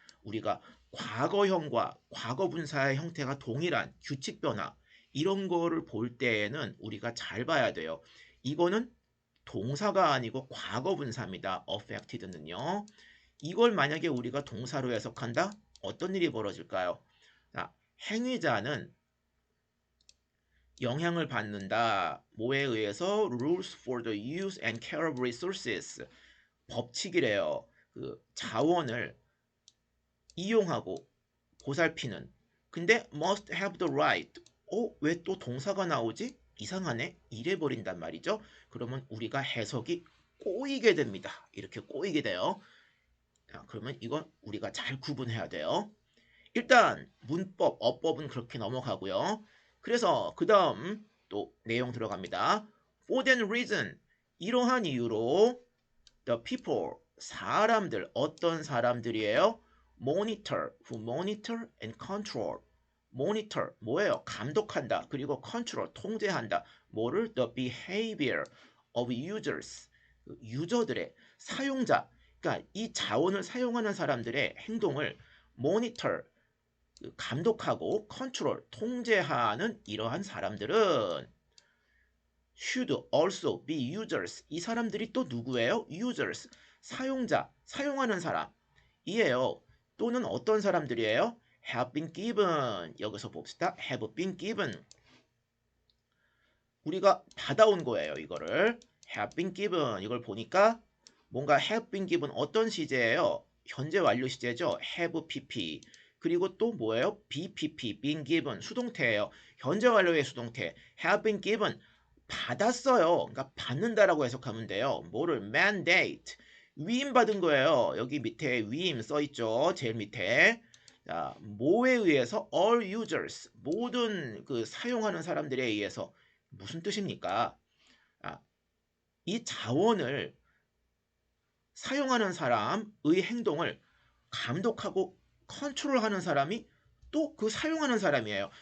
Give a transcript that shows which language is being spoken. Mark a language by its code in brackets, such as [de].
[ko] 우리가 과거형과 과거분사의 형태가 동일한 규칙 변화, 이런 거를 볼 때에는 우리가 잘 봐야 돼요. 이거는 동사가 아니고 과거분사입니다. affected는요. 이걸 만약에 우리가 동사로 해석한다? 어떤 일이 벌어질까요? 자, 행위자는 영향을 받는다. 뭐에 의해서? [en] Rules for the use and care of resources. [ko] 법칙이래요. 그 자원을 이용하고 보살피는. 근데 [en] must have the right. [ko] 왜 또 동사가 나오지? 이상하네. 이래 버린단 말이죠. 그러면 우리가 해석이 꼬이게 됩니다. 이렇게 꼬이게 돼요. 자, 그러면 이건 우리가 잘 구분해야 돼요. 일단 문법, 어법은 그렇게 넘어가고요. 그래서 그 다음 또 내용 들어갑니다. [en] For that reason, [ko] 이러한 이유로 [en] the people, [ko] 사람들, 어떤 사람들이에요? [en] monitor, who monitor and control. [ko] monitor, 뭐예요? 감독한다. 그리고 control, 통제한다. 뭐를? [en] the behavior of users, [ko] 유저들의, 사용자, 그러니까 이 자원을 사용하는 사람들의 행동을 monitor, 감독하고 컨트롤, 통제하는 이러한 사람들은 [en] should also be users. [ko] 이 사람들이 또 누구예요? users. 사용자, 사용하는 사람. 이에요. 또는 어떤 사람들이에요? [en] have been given. [ko] 여기서 봅시다. [en] have been given. [ko] 우리가 받아온 거예요, 이거를. [en] have been given. [ko] 이걸 보니까 뭔가 [en] have been given [ko] 어떤 시제예요? 현재 완료 시제죠. have pp. 그리고 또 뭐예요? bpp, [en] been given, [ko] 수동태예요. 현재 완료의 수동태. [en] have been given, [ko] 받았어요. 그러니까 받는다라고 해석하면 돼요. 뭐를? mandate, 위임받은 거예요. 여기 밑에 위임 써있죠. 제일 밑에. 자, 뭐에 의해서? [en] all users, [ko] 모든 그 사용하는 사람들에 의해서. 무슨 뜻입니까? 이 자원을 사용하는 사람의 행동을 감독하고 컨트롤하는 사람이 또 그 사용하는 사람이에요.